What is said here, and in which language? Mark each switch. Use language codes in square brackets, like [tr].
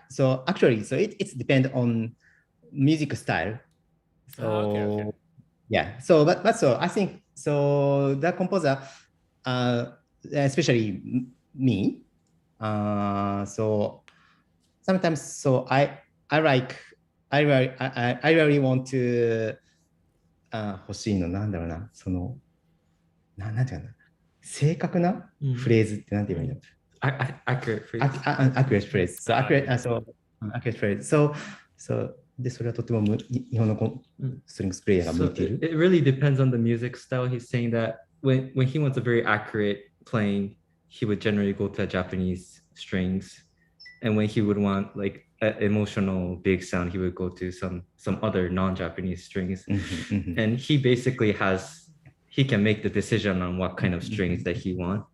[en] So actually, it's depend on music style. So okay. yeah. So I think the composer, especially me, so sometimes I really want to [ja] 欲しいのなんだろうな、そのなんていうかな、正確なフレーズってなんて言えばいいの？ [en] accurate phrase. Accurate phrase. So accurate phrase. [ja] So でそれはとても日本のストリングスプレイヤーが向いている。 [en] It really depends on the music style. He's saying that when he wants a very accurate playing, he would generally go to Japanese strings, and when he would want like an emotional big sound, he would go to some other non-Japanese strings. And he basically he can make the decision on what kind of strings that he wants.